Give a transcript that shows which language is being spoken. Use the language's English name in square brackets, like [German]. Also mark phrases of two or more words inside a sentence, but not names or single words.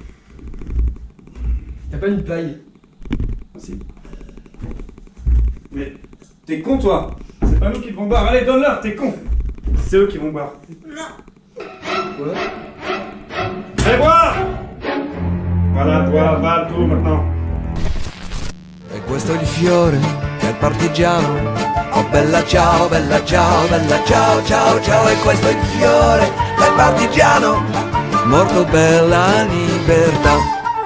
[French] T'as pas une paille? merci. Mais t'es con toi? C'est pas nous qui devons boire. Allez, donne-leur, t'es con. C'est eux qui vont boire. Non. Quoi? Allez, boire! Voilà, toi, va tout maintenant. [Italian] E questo è il fiore del partigiano. Oh bella ciao, ciao, e questo è il fiore del partigiano, morto per la libertà.